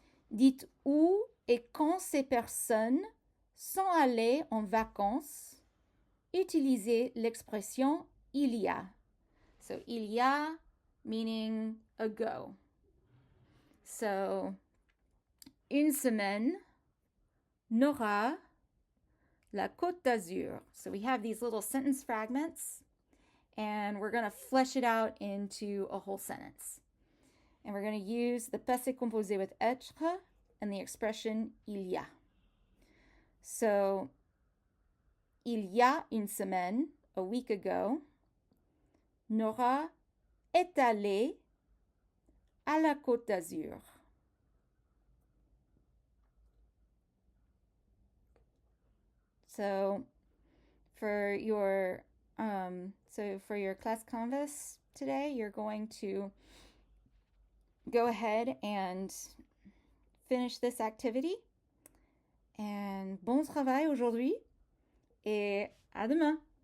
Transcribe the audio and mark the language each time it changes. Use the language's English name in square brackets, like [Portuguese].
[French] Dites où et quand ces personnes sont allées en vacances. Utilisez l'expression il y a. [English] So, [French] il y a [English] meaning ago. So, [French] une semaine, Nora, la Côte d'Azur. [English] So we have these little sentence fragments and we're going to flesh it out into a whole sentence. And we're going to use the passé composé with être and the expression [French] il y a. [English] So, [French] il y a une semaine, [English] a week ago, [French] Nora est allée à la Côte d'Azur. [English] So, for your So for your class canvas today, you're going to go ahead and finish this activity. And [French] bon travail aujourd'hui et à demain!